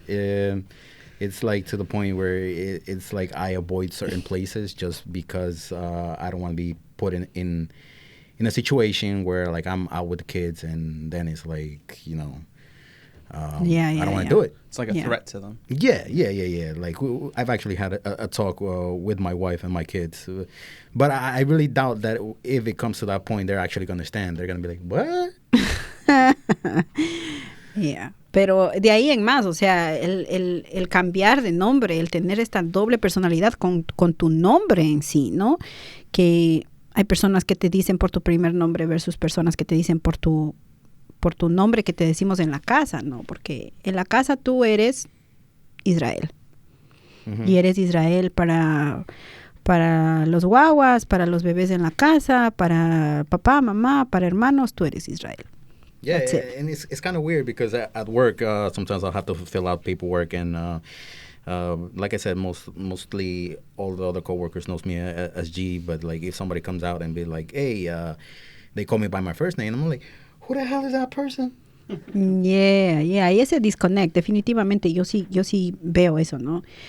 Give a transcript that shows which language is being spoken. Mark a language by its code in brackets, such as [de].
[en] It's like to the point where it's like I avoid certain places just because I don't want to be put in a situation where like I'm out with the kids and then it's like, I don't want to do it. It's like a threat to them. Yeah. Like I've actually had a talk with my wife and my kids. But I really doubt that if it comes to that point, they're actually going to understand. They're going to be like, what? Yeah. [es] Pero de ahí en más, o sea, el cambiar de nombre, el tener esta doble personalidad con tu nombre en sí, ¿no? Que hay personas que te dicen por tu primer nombre versus personas que te dicen por tu nombre que te decimos en la casa, ¿no? Porque en la casa tú eres Israel. Uh-huh. Y eres Israel para los guaguas, para los bebés en la casa, para papá, mamá, para hermanos, tú eres Israel. [en] Yeah, and it's kind of weird because at work, sometimes I'll have to fill out paperwork and like I said, mostly all the other coworkers knows me as G, but like if somebody comes out and be like, hey, they call me by my first name, I'm like, who the hell is that person? [es] Yeah, y ese disconnect, definitivamente yo sí veo eso, ¿no?